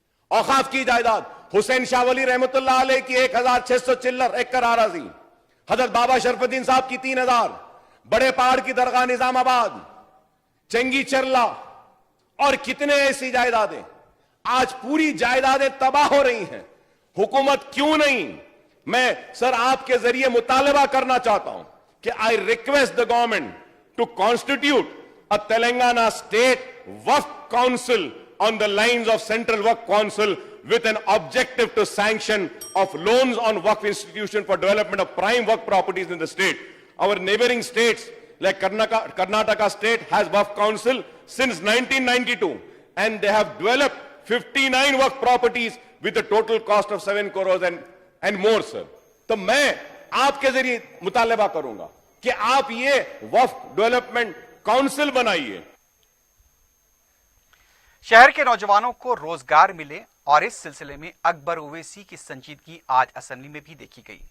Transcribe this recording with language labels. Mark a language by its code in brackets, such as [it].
[hi] औकाफ की जायदाद हुसैन शाह वली रहमतुल्लाह अलैह की 1600 चिल्लर एकड़ आराजी, हजरत बाबा शरफुद्दीन साहब की 3000, बड़े पहाड़ की दरगाह निजामाबाद, चंगी चरला और कितने ऐसी जायदादें, आज पूरी जायदादें तबाह हो रही हैं। हुकूमत क्यों नहीं? मैं सर आपके जरिए मुतालबा करना चाहता हूं कि [en] I request the government to constitute a Telangana state Waqf council on the lines of Central Waqf Council with an objective to sanction of loans on Waqf institution for development of prime Waqf properties in the state. Our neighboring states like Karnataka state has Waqf council since 1992 and they have developed 59 Waqf properties with a total cost of 7 crores and more, sir. [hi] तो मैं आपके जरिए मुतालबा करूंगा कि आप ये वक्फ development council बनाइए। शहर के नौजवानों को रोजगार मिले और इस सिलसिले में अकबर ओवैसी की संजीदगी आज असेंबली में भी देखी गई।